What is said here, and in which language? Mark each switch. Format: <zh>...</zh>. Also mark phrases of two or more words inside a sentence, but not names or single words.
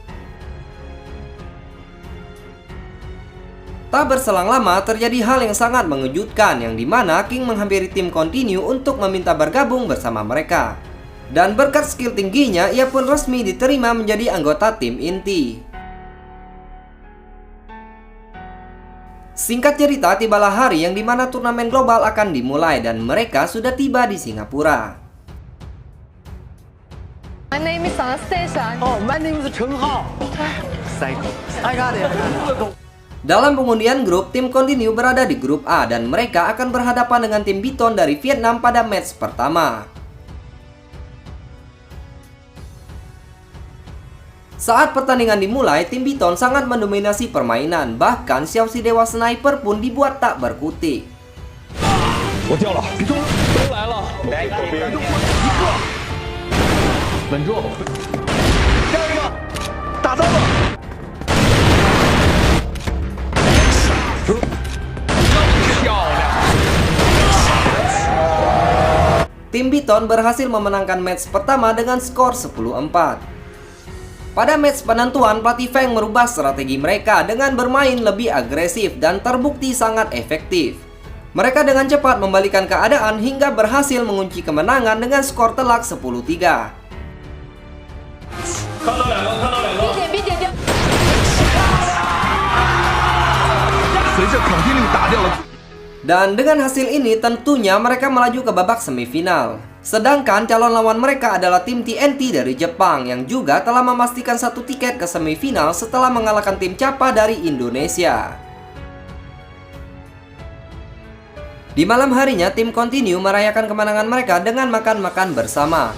<id>Tak berselang lama terjadi hal yang sangat mengejutkan yang dimana King menghampiri tim Continue untuk meminta bergabung bersama mereka. Dan berkat skill tingginya ia pun resmi diterima menjadi anggota tim inti. Singkat cerita, tibalah hari yang dimana turnamen global akan dimulai dan mereka sudah tiba di Singapura.</id> <en>My name is Anastasia. Oh, my name is Chen Hao. Psycho. I got it.</en> <id>Dalam pengundian grup, tim Continue berada di grup A dan mereka akan berhadapan dengan tim Biton dari Vietnam pada match pertama. Saat pertandingan dimulai, tim Biton sangat mendominasi permainan, bahkan Xiao si Dewa Sniper pun dibuat tak berkutik.</id> <zh>我掉了，别动了，都来了，来一个，稳住，第二个，打到了，漂亮。</zh> <id>Tim Biton berhasil memenangkan match pertama dengan skor 10-4. Pada match penentuan, pelatih Feng merubah strategi mereka dengan bermain lebih agresif dan terbukti sangat efektif. Mereka dengan cepat membalikan keadaan hingga berhasil mengunci kemenangan dengan skor telak 10-3.</id> <zh>随着肯定令打掉了。</zh> <id>Dan dengan hasil ini tentunya mereka melaju ke babak semifinal. Sedangkan calon lawan mereka adalah tim TNT dari Jepang yang juga telah memastikan satu tiket ke semifinal setelah mengalahkan tim Kappa dari Indonesia. Di malam harinya tim Continue merayakan kemenangan mereka dengan makan-makan bersama.</id>